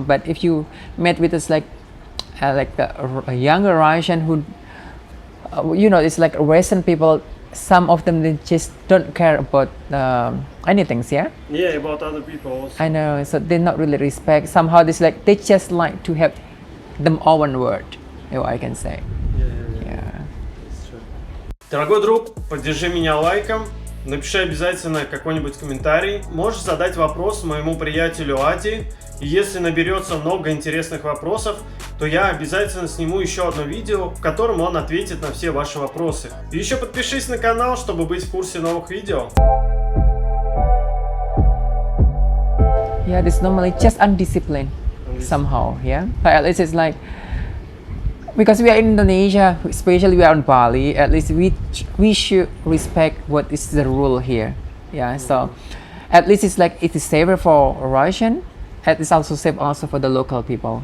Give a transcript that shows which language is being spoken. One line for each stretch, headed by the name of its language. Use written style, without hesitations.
English: But if you met with us like a younger Russian who, it's like Western people. Some of them, they just don't care about anything, yeah? Yeah, about other people also. I know, so they not really respect. Somehow they just like to have them all one word, I can say. Yeah.
Russian: Дорогой друг, поддержи меня лайком, напиши обязательно какой-нибудь комментарий. Можешь задать вопрос моему приятелю Ади. И если наберется много интересных вопросов, то я обязательно сниму еще одно видео, в котором он ответит на все ваши вопросы. И еще подпишись на канал, чтобы быть в курсе новых видео.
English: Yeah, it's normally just undisciplined somehow, yeah? But at least it's like, because we are in Indonesia, especially we are on Bali, at least we should respect what is the rule here, yeah? So at least it's like, it is safer for Russian, it's also safe also for the local people.